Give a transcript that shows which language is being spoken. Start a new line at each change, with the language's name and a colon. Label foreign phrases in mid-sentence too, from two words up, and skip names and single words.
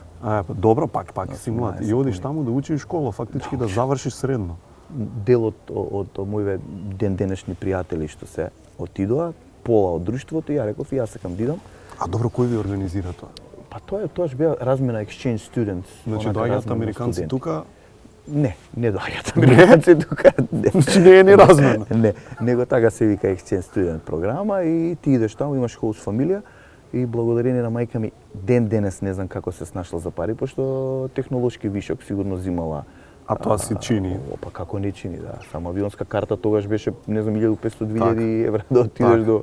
Macedonian: Па добро, пак си млад. И одиш таму да учиш школа, фактички да завршиш средно. Дел од моите ден денешни пријатели што се отидоа, пола од друштвото, ја реков и јас сакам да идам. А добро, кој ви организира тоа? Па тоа беа размена
English: exchange students.
Macedonian: Значи доаѓаат американци тука? Не доаѓаат американци тука. Значи не е ни размена. Не, него така се вика
English: exchange student
Macedonian: програма и ти идеш таму, имаш хост фамилија и благодарение на мајка ми ден денес не знам како се snашла за пари, пошто технолошки вишок сигурно зимала. А тоа се чини? Па како не чини, да. Само авионска карта тогаш беше, не знам, 1500-2000 евра да отидеш до